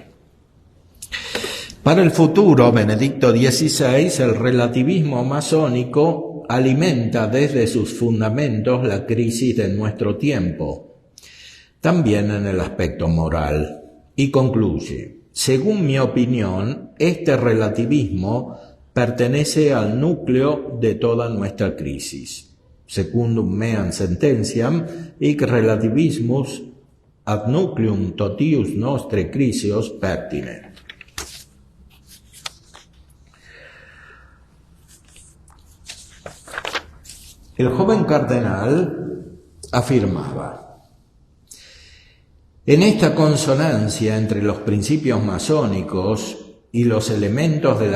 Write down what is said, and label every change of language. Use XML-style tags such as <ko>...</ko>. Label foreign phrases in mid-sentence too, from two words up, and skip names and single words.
<es>Para el futuro, Benedicto XVI, el relativismo masónico alimenta desde sus fundamentos la crisis de nuestro tiempo, también en el aspecto moral, y concluye: según mi opinión, este relativismo pertenece al núcleo de toda nuestra crisis.</es> <la>Secundum meam sententiam, hic relativismus ad nucleum totius nostre crisios pertine.</la> <es>El joven cardenal afirmaba: en esta consonancia entre los principios masónicos y los elementos de la</es>